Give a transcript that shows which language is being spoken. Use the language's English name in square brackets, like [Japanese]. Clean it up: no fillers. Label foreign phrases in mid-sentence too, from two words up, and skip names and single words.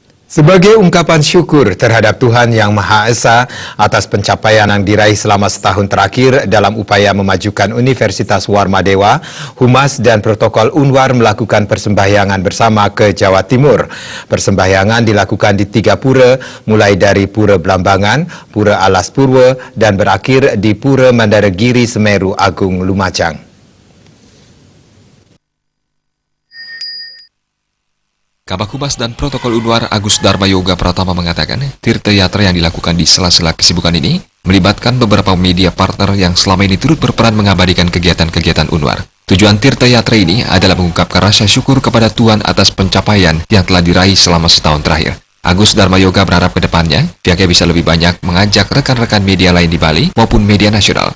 [Indonesian] Sebagai ungkapan syukur terhadap Tuhan Yang Maha Esa atas pencapaian yang diraih selama setahun terakhir dalam upaya memajukan Universitas Warmadewa, Humas dan Protokol Unwar melakukan persembahyangan bersama ke Jawa Timur. Persembahyangan dilakukan di 3 pura, mulai dari Pura Blambangan, Pura Alas Purwo, dan berakhir di Pura Mandaragiri Semeru Agung Lumajang. Kabag Humas dan Protokol Unwar Agus Dharma Yoga Pratama mengatakan, tirta yatra yang dilakukan di sela-sela kesibukan ini melibatkan beberapa media partner yang selama ini turut berperan mengabadikan kegiatan-kegiatan Unwar. Tujuan tirta yatra ini adalah mengungkapkan rasa syukur kepada Tuhan atas pencapaian yang telah diraih selama setahun terakhir. Agus Dharma Yoga berharap ke depannya, pihaknya bisa lebih banyak mengajak rekan-rekan media lain di Bali maupun media nasional.